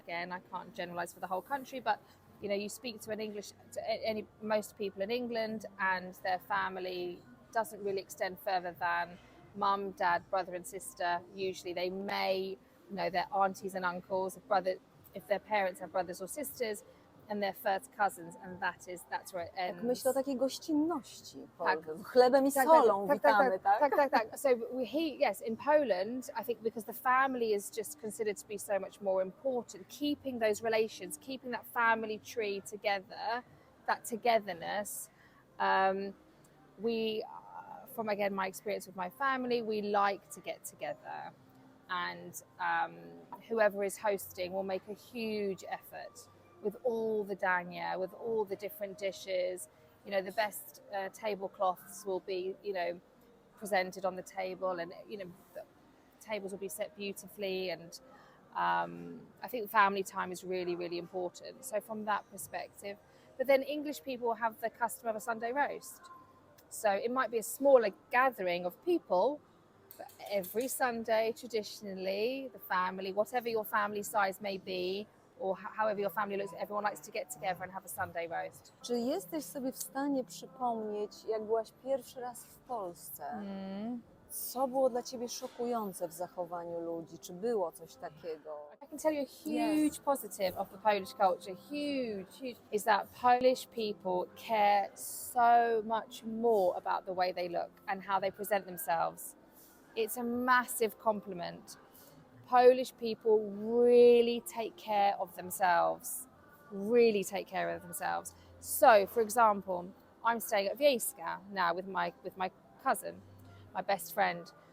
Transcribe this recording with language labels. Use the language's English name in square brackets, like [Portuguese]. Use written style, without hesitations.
[English] Again, I can't generalize for the whole country, but you speak to most people in England, and their family doesn't really extend further than mum, dad, brother and sister. Usually they may their aunties and uncles, if their parents have brothers or sisters, and their first cousins, and that's where it ends. [Polish] Tak myślę o takiej gościnności. Chlebem i solą witamy, tak? [English] So yes, in Poland, I think because the family is just considered to be so much more important, keeping those relations, keeping that family tree together, that togetherness. We, from again my experience with my family, we like to get together, and whoever is hosting will make a huge effort with all the dania, with all the different dishes. The best tablecloths will be, presented on the table, and the tables will be set beautifully. And I think family time is really, really important. So from that perspective, but then English people have the custom of a Sunday roast. So it might be a smaller gathering of people, but every Sunday, traditionally, the family, whatever your family size may be, or however your family looks, everyone likes to get together and have a Sunday roast. [Polish] Czy jesteś sobie w stanie przypomnieć, jak byłaś pierwszy raz w Polsce? Co było dla ciebie szokujące w zachowaniu ludzi? Czy było coś takiego? [English] I can tell you a huge positive of the Polish culture, huge, is that Polish people care so much more about the way they look and how they present themselves. It's a massive compliment. Polish people really take care of themselves, So, for example, I'm staying at Wiejska now with my cousin, my best friend.